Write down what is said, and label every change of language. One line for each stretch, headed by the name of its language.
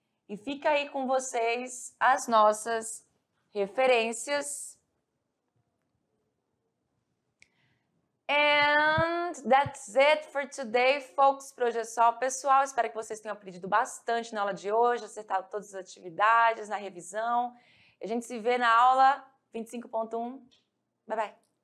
Portuguese: E fica aí com vocês as nossas referências.
English: And that's it for today, folks.
Portuguese: Por hoje é só, pessoal. Espero que vocês tenham aprendido bastante na aula de hoje, acertado todas as atividades, na revisão. A gente se vê na aula 25.1.
English: Bye, bye.